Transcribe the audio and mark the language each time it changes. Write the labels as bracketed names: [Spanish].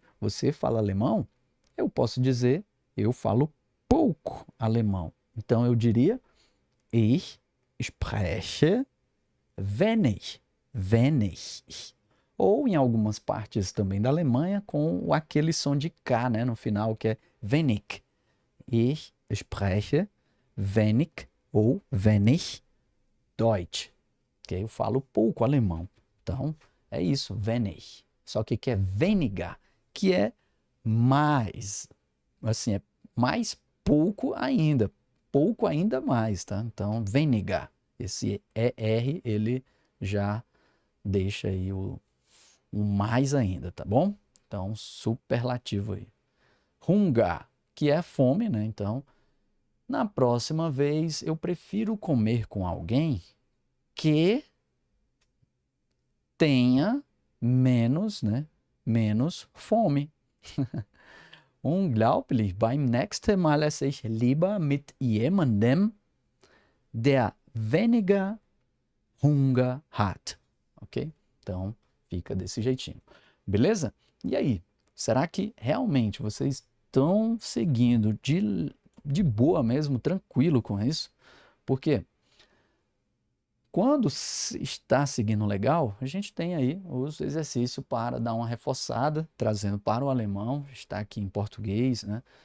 [Portuguese] Você fala alemão? Eu posso dizer, eu falo pouco alemão. Então eu diria, [German] ich spreche wenig. Wenig. [Portuguese] Ou em algumas partes também da Alemanha, com aquele som de K, né, no final, que é wenig. [German] Ich spreche wenig ou wenig Deutsch. [Portuguese] Que eu falo pouco alemão. Então, é isso, wenig. Só que é weniger, que é mais. Assim, é mais pouco ainda mais, tá? Então, weniger. Esse ER, ele já deixa aí o mais ainda, tá bom? Então, superlativo aí. Hunger, que é fome, né? Então, na próxima vez, eu prefiro comer com alguém que tenha menos, né? Menos fome. [German] Unglaublich, beim nächsten Mal esse ich lieber mit jemandem, der weniger Hunger hat. [Portuguese] Ok? Então, fica desse jeitinho. Beleza? E aí? Será que realmente vocês estão seguindo de boa mesmo, tranquilo com isso? Porque quando está seguindo legal, a gente tem aí os exercícios para dar uma reforçada, trazendo para o alemão, está aqui em português, né?